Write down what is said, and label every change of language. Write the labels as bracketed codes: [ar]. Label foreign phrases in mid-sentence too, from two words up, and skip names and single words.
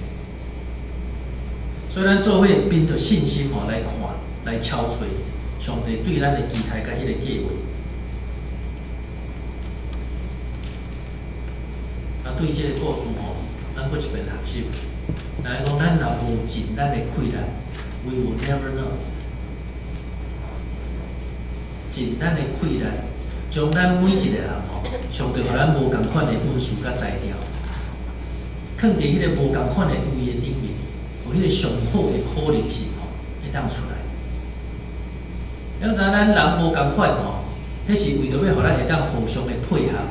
[nan] 所以咱做伙凭着信心来看，来敲找上帝对咱的期待甲迄个计划。对这个故事咱搁一遍学习，知影讲咱若无尽咱的气力 ， [en] we will never know。 [nan] 尽咱的气力，将咱每一个人上帝互咱无共款的恩赐甲才调，放伫迄个无共款的位的顶面，有迄个上好的可能性会当出来。了知咱人无共款迄是为着要互咱会当互相的配合。